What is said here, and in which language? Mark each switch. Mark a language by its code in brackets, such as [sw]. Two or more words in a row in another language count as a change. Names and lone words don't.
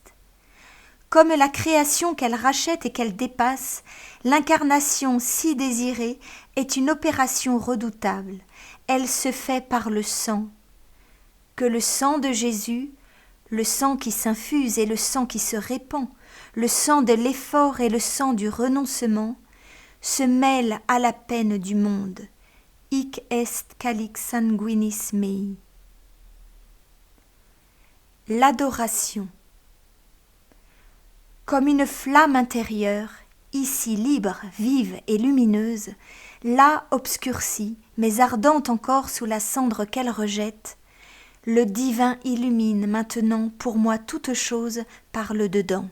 [fr] Comme la création qu'elle rachète et qu'elle dépasse, l'incarnation si désirée est une opération redoutable. Elle se fait par le sang. Que le sang de Jésus, le sang qui s'infuse et le sang qui se répand, le sang de l'effort et le sang du renoncement, se mêlent à la peine du monde. [la] Hic est calix sanguinis mei. [fr] L'adoration. Comme une flamme intérieure, ici libre, vive et lumineuse, là obscurcie, mais ardente encore sous la cendre qu'elle rejette, le divin illumine maintenant pour moi toute chose par le dedans.